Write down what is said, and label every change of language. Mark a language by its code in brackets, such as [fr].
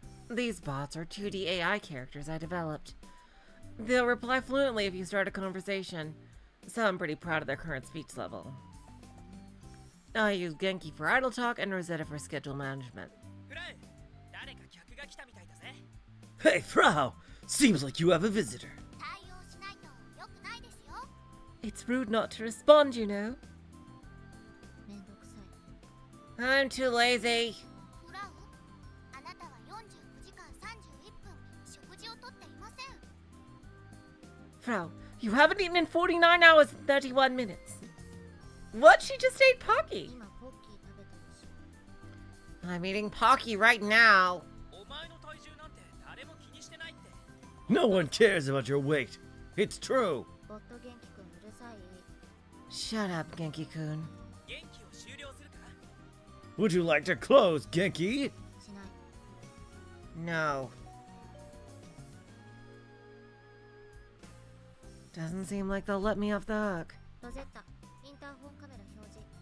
[en] These bots are 2D AI characters I developed. They'll reply fluently if you start a conversation, so I'm pretty proud of their current speech level. I use Genki for idle talk and Rosetta for schedule management. Hey, Frau! Seems like you have a visitor. [ja] 対応しないと良くないですよ [en] It's rude not to respond, you know. [ja] めんどくさい [en] I'm too lazy. [ja] フラウあなたは49時間31分食事をとっていません [en] Frau, you haven't eaten in 49 hours and 31 minutes. What? She just ate Pocky. [ja] 今ポッキー食べたでしょ [en] I'm eating Pocky right now. No one cares about your weight. It's true. [ja] ボット元気くんうるさい [en] Shut up, Genki-kun. Would you like to close, Genki? [ja] しない [en] No. Doesn't seem like they'll let me off the hook. [ja] ロゼッタ、インターホンカメラ表示。